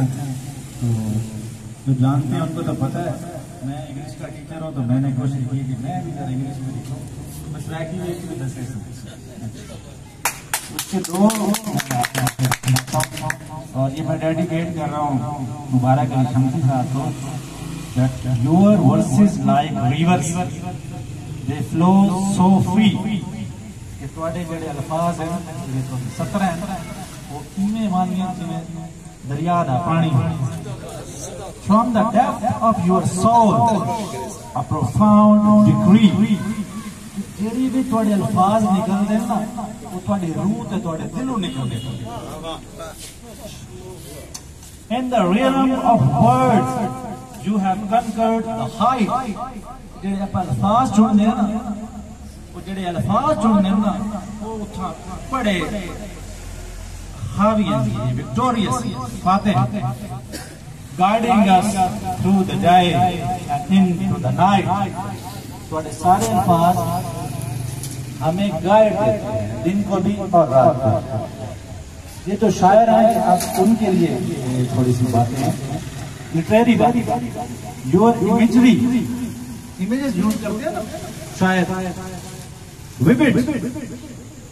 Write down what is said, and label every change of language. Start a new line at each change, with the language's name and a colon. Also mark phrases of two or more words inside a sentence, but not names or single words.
Hindi: तो जो जानते हैं उनको तो पता है मैं इंग्लिश का टीचर हूँ, तो मैंने कोशिश की कि मैं भी जरा इंग्लिश में लिखूँ। तो मैं ट्रैक ही उसके 2 और ये मैं डेडिकेट कर रहा हूँ मुबारक अली शमसी साहब को।
English: that your verses like rivers, they flow so free।
Punjabi: कि ਤੁਹਾਡੇ ਜਿਹੜੇ ਅਲਫਾਜ਼ हैं ਜਿਹੜੇ 17 हैं वो ਇਵੇਂ ਮੰਨੀਏ ਜਿਵੇਂ ਦਰਿਆ ਦਾ ਪਾਣੀ।
English: From the depth of your soul, a profound decree।
Punjabi: ਜਿਹੜੀ ਵੀ ਤੁਹਾਡੇ ਅਲਫਾਜ਼ ਨਿਕਲਦੇ ਨਾ ਉਹ ਤੁਹਾਡੀ ਰੂਹ ਤੇ ਤੁਹਾਡੇ ਦਿਲੋਂ ਨਿਕਲਦੇ।
English: In the realm of words you have conquered the height।
Punjabi: ਜਿਹੜੇ ਆਪਾਂ ਅਲਫਾਜ਼ ਚੁਣਦੇ ਆ ਨਾ, ਉਹ ਜਿਹੜੇ ਅਲਫਾਜ਼ ਚੁਣਦੇ ਨਾ ਉਹ ਉੱਥਾ ਬੜੇ ਹਾਵੀ ਹਨ, ਵਿਕਟੋਰੀਅਸ ਫਾਤਿਹ,
English: guiding us through the day and into the night।
Punjabi: ਤੁਹਾਡੇ ਸਾਰੇ
Hindi: अल्फाज हमें गाइड देते हैं दिन को भी और रात को। ये तो शायर हैं, आप उनके लिए थोड़ी सी बातें हैं, लिटरेरी बात।
English: Your imagery, images use
Hindi: करते हैं ना शायर,
English: विविड